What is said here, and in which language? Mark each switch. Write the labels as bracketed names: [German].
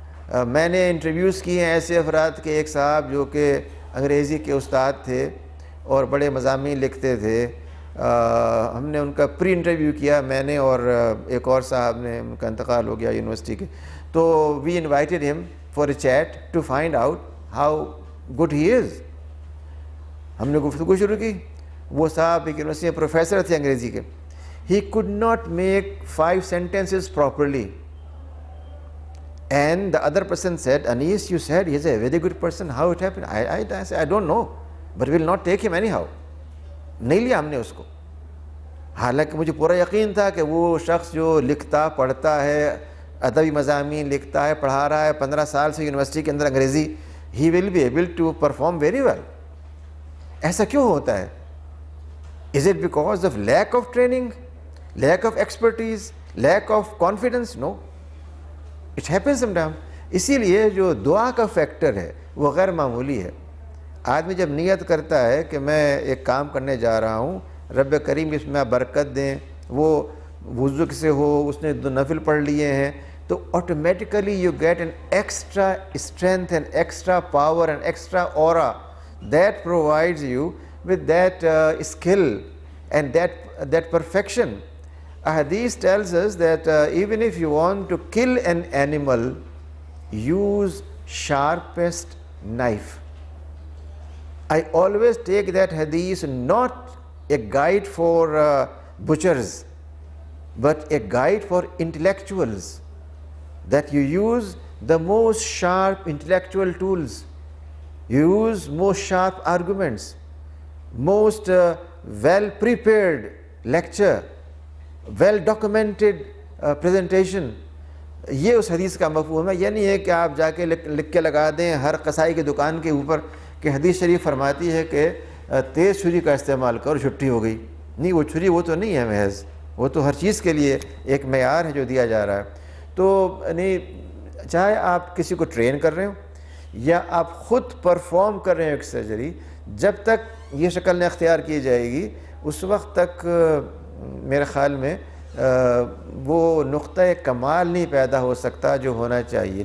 [Urdu] میں نے انٹرویوز کیے ہیں ایسے افراد کے، ایک صاحب جو کہ انگریزی کے استاد تھے اور بڑے مضامین لکھتے تھے، ہم نے ان کا پری انٹرویو کیا، میں نے اور ایک اور صاحب نے، ان کا انتقال ہو گیا یونیورسٹی کے، تو [English] We invited him for a chat to find out how good he is. [Urdu] ہم نے گفتگو شروع کی. وہ صاحب ایک یونیورسٹی میں پروفیسر تھے انگریزی کے. [English] He could not make 5 sentences properly. And the other person said, Anis, you said he is a very good person. How it happened? I said, I don't know, but we will not take him anyhow. [Urdu] نہیں لیا ہم نے اس کو. حالانکہ مجھے پورا یقین تھا کہ وہ شخص جو لکھتا پڑھتا ہے، ادبی مضامین لکھتا ہے، پڑھا رہا ہے 15 سال سے یونیورسٹی کے اندر انگریزی، [English] he will be able to perform very well. [Urdu] ایسا کیوں ہوتا ہے؟ [English] Is it because of lack of training, lack of expertise, lack of confidence? No. It happens sometimes. [Urdu] اسی لیے جو دعا کا فیکٹر ہے وہ غیر معمولی ہے. آدمی جب نیت کرتا ہے کہ میں ایک کام کرنے جا رہا ہوں، رب کریم اس میں برکت دیں، وہ وضو سے ہو، اس نے 2 نفل پڑھ لیے ہیں، تو [English] Automatically you get an extra strength and extra power and extra aura that provides you with that skill and that perfection. A hadith tells us that even if you want to kill an animal, use sharpest knife. I always take that hadith not a guide for butchers, but a guide for intellectuals, that you use the most sharp intellectual tools. Use most sharp arguments, most well-prepared lecture, well-documented presentation. [Urdu] یہ اس حدیث کا مفہوم ہے. یہ نہیں ہے کہ آپ جا کے لکھ کے لگا دیں ہر قصائی کی دکان کے اوپر کہ حدیث شریف فرماتی ہے کہ تیز چھری کا استعمال کرو، چھٹی ہو گئی. نہیں، وہ چھری وہ تو نہیں ہے محض، وہ تو ہر چیز کے لیے ایک معیار ہے جو دیا جا رہا ہے. تو نہیں، چاہے آپ کسی کو ٹرین کر رہے ہو یا آپ خود پرفارم کر رہے ہیں ایک سرجری، جب تک یہ شکل نہ اختیار کی جائے گی اس وقت تک میرے خیال میں وہ نقطہ کمال نہیں پیدا ہو سکتا جو ہونا چاہیے.